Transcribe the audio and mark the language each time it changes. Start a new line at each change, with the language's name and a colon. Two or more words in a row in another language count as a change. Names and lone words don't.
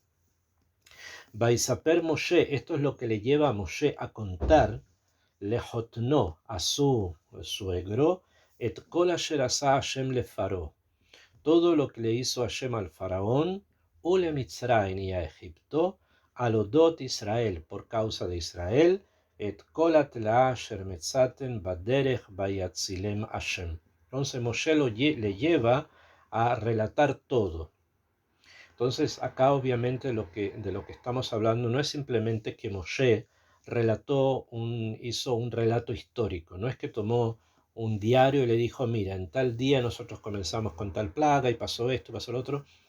Hebrew: ויספר משה,
Spanish: esto es lo que le lleva a Moshe a contar, lejotno, a su suegro,
Hebrew: את כל אשר עשה השם לפרעה,
Spanish: todo lo que le hizo Hashem al faraón,
Hebrew: ולמצרים
Spanish: y a Egipto,
Hebrew: על אודות ישראל,
Spanish: por causa de Israel,
Hebrew: את כל התלאה אשר מצאתם בדרך ויצלם השם.
Spanish: Entonces Moshe le lleva a relatar todo. Entonces acá obviamente de lo que estamos hablando no es simplemente que Moshe hizo un relato histórico, no es que tomó un diario y le dijo, mira, en tal día nosotros comenzamos con tal plaga y pasó esto, pasó lo otro.